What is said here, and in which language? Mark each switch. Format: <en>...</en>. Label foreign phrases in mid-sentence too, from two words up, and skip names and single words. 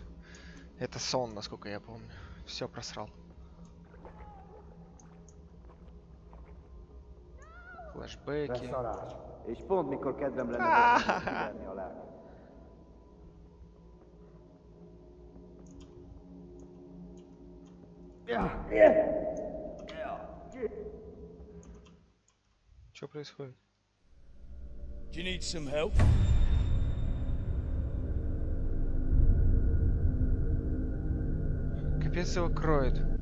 <ru>Это сон, насколько я помню. Все просрал.</ru> <hu>Flashbacki. Beszarás. És pont mikor kedvem lenne most kiverni a lelket.</hu> <ru>Что происходит?</ru> <en>Do you need some help?</en> <ru>Капец его кроет.</ru>